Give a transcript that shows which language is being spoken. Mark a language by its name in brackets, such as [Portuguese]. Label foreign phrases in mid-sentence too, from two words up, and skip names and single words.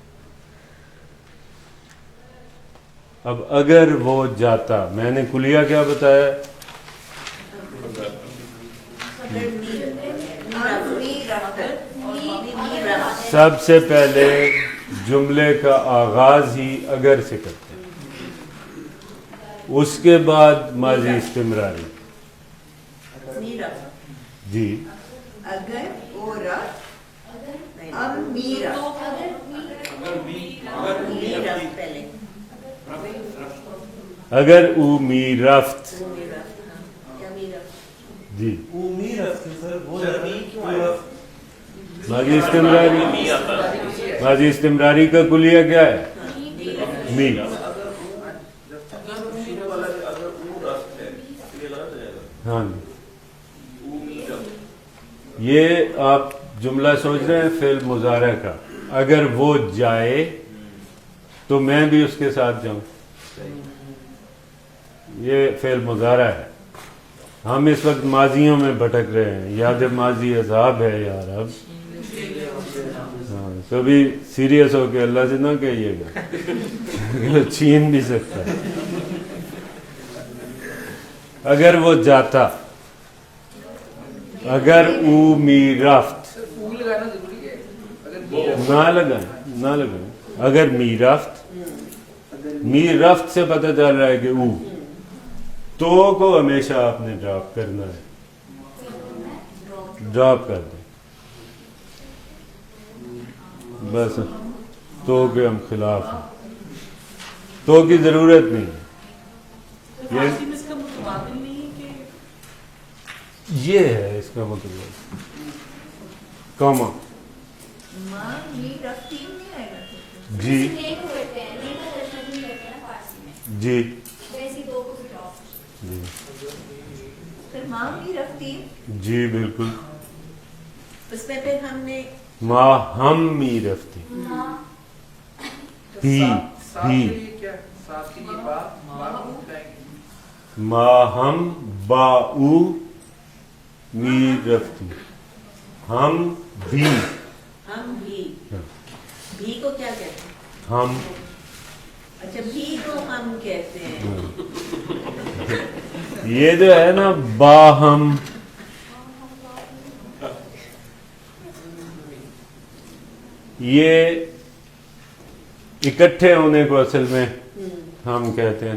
[Urdu] اب اگر وہ جاتا, میں نے کلیہ کیا بتایا, سب سے پہلے جملے کا آغاز ہی اگر سے کرتے ہیں, اس کے بعد ماضی استمراری. جی [Persian] اگر او رفت اب می رفت, اگر او می رفت, [Urdu] جی ماضی استمراری, ماضی استمراری کا کلیہ کیا ہے, می. ہاں یہ آپ جملہ سوچ رہے ہیں فعل مضارع کا, اگر وہ جائے تو میں بھی اس کے ساتھ جاؤں, یہ فعل مضارع ہے. ہم اس وقت ماضیوں میں بھٹک رہے ہیں, یاد ماضی عذاب ہے یار. اب ہاں, کبھی سیریس ہو کے اللہ سے نہ کہیے گا, چھین بھی سکتا ہے. اگر وہ جاتا, [Persian] اگر او می رفت, [Urdu] نہ لگائیں, [Persian] اگر می رفت, می رفت [Urdu] سے پتہ چل رہا ہے کہ او, تو کو ہمیشہ آپ نے ڈراپ کرنا ہے, ڈراپ کر دیں بس. تو کے ہم خلاف ہیں, تو کی ضرورت نہیں ہے. یہ ہے اس کا مطلب, کاما. جی جی جی بالکل. اس میں پھر ہم نے [Persian] ما ہم می رفتی, ہی, [Urdu] ساتھ کے لیے کیا, ساتھ کے لیے بات, [Persian] ما ہم باؤ می رفتی [Urdu] ہم بھی ہم بھی بھی کو کیا کہتے ہیں ہم اچھا بھی کو ہم کہتے ہیں یہ جو ہے نا باہم یہ اکٹھے ہونے کو اصل میں ہم کہتے ہیں.